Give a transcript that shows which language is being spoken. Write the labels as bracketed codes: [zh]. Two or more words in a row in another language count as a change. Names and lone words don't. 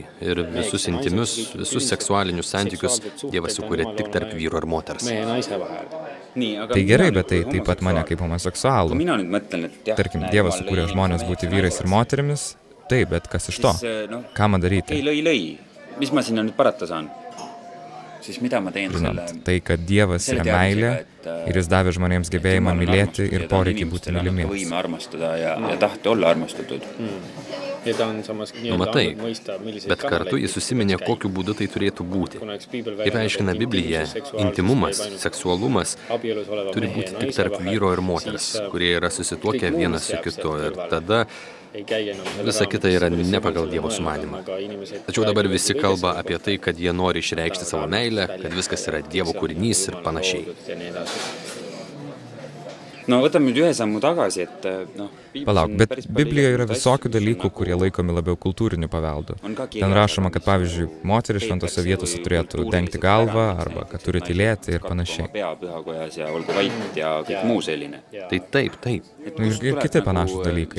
[lt] Ir visus intymius, visus seksualinius santykius Dievas sukūrė tik tarp vyro ir moters. Tai gerai, bet tai taip pat mane kaip homoseksualų. Tarkim, Dievas sukūrė žmonės būti vyrais ir moterimis. Taip, bet kas iš to? Ką man daryti? [et] Mis ma sinna nüüd parata saan? Siis mida ma teen selle... [lt] Tai, kad Dievas yra meilė ir jis davė žmonėms gebėjimą mylėti ir poreikį būti mylimiems. [et] Võime armastada ja tahti olla armastatud. [lt] Matai, bet kartu jis susiminė, kokiu būdu tai turėtų būti. Kaip aiškina Biblija, intimumas, seksualumas turi būti tik tarp vyro ir moters, kurie yra susituokę vienas su kitu. Ir tada visa kita yra ne pagal Dievo sumanymą. Tačiau dabar visi kalba apie tai, kad jie nori išreikšti savo meilę, kad viskas yra Dievo kūrinys ir panašiai. [et] No võtame nüüd ühe sammu tagasi, et [lt] Palauk, bet Biblijoje yra visokių dalykų, kurie laikomi labiau kultūriniu paveldu. Ten rašoma, kad pavyzdžiui, moteris šventose vietose turėtų dengti galvą arba kad turi tylėti ir panašiai. Tai taip. Ir kiti panašūs dalykai.